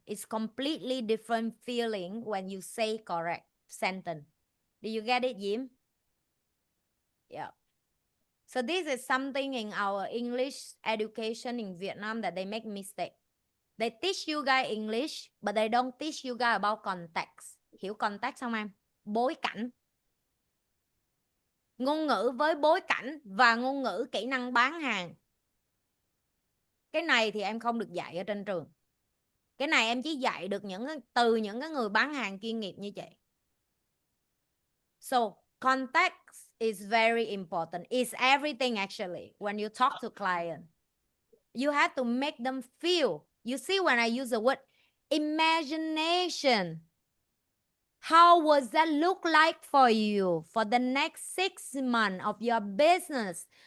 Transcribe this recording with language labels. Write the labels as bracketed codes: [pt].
[en] It's completely different feeling when you say correct sentence. Do you get it, Jim? Yeah. So this is something in our English education in Vietnam that they make mistake. They teach you guys English, but they don't teach you guys about context. [vi] Hiểu context không em? Bối cảnh. Ngôn ngữ với bối cảnh và ngôn ngữ kỹ năng bán hàng. Cái này thì em không được dạy ở trên trường. Cái này em chỉ dạy được từ những cái người bán hàng chuyên nghiệp như vậy. [en] So, context is very important. It's everything actually when you talk to client. You have to make them feel. You see when I use the word imagination, how was that look like for you for the next 6 months of your business?